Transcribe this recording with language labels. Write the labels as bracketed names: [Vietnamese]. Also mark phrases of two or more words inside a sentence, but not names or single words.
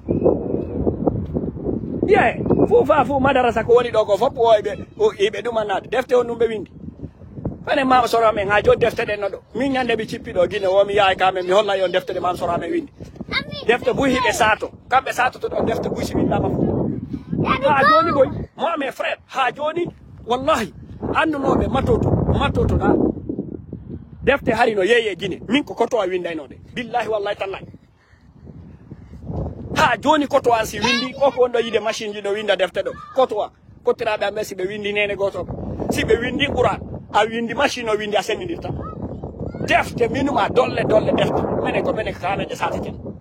[Fula] ye fuufa fu madarasa ko woni ɗo ko fopp ɓe ɗumanade defte on ɗum ɓe windi fane mama soro men ha joni defte ɗen no ɗo min ñande ɓe cippi ɗo Guinée womi yahay kamen mi holla yon defte ɗe mam soro men windi defte buy hiɓe sato kamɓe sato ɗo defte buy si windama fu ha joni boy [French] moi mes frères [Fula] ha joni wallahi andunoɓe matoto ɗa defte hari no yeeye Guinée min ko koto a windaynode [Arabic] بالله والله تالله [Fula] ha joni koto an si windi koko wonɗo yide machine ji ɗo winda defte ɗo koto a kottiraɓe amen si ɓe windi nene goto si ɓe windi Qur'an a windi machine o windi a sendidirta defte minuma dolle defte minen ko minen kanaje sataken